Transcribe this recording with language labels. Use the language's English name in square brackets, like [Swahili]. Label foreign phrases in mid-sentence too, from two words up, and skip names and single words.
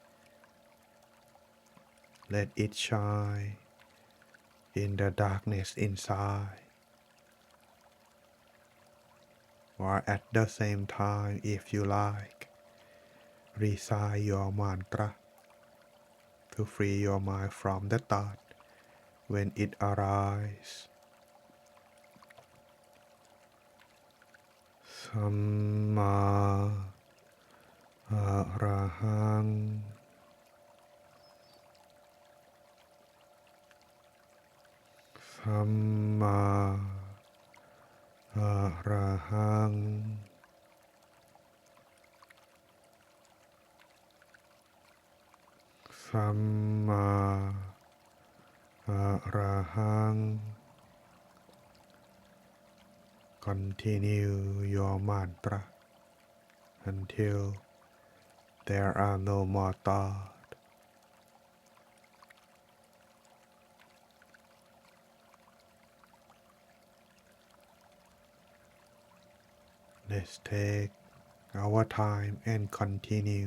[English] Let it shine in the darkness inside. Or at the same time, if you like, recite your mantra to free your mind from the thought when it arises. [Pali] Samma Arahang Samma Arahang สัมมาอะระหัง [English] Continue your mantra until there are no more thoughts. Let's take our time and continue.